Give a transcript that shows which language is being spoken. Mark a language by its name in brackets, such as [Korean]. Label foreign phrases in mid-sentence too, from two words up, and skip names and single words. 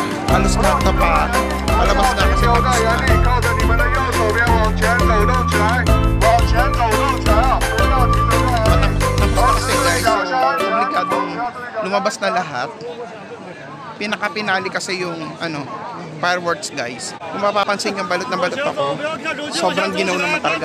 [Filipino] halos lahat na pa palabas na kasi tapos na. [Chinese] 靠着你们的右手边往前走动起来，往前走动起来啊！不要停留在。 [Filipino] Tapos na kasi guys, so obligado lumabas na lahat. Pinaka-pinali kasi yung fireworks guys. Kung mapapansin yung balot na balot ako, sobrang ginaw naman talaga.